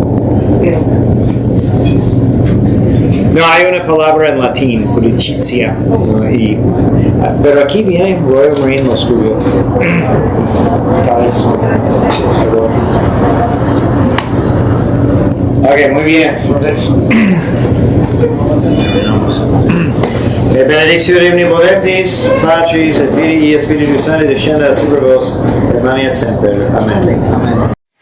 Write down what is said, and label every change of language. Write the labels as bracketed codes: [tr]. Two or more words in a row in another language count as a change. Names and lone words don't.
[es] No, hay una palabra en latín, pudicitia, ¿no? Pero aquí viene Royal Marine lo escribió. Ok, muy bien. Entonces, terminamos. [la] Benedictio omnipotentis, Patris et Filii et Spiritus Sancti, descenda super vos, permanent semper. Amen. [es] Amén.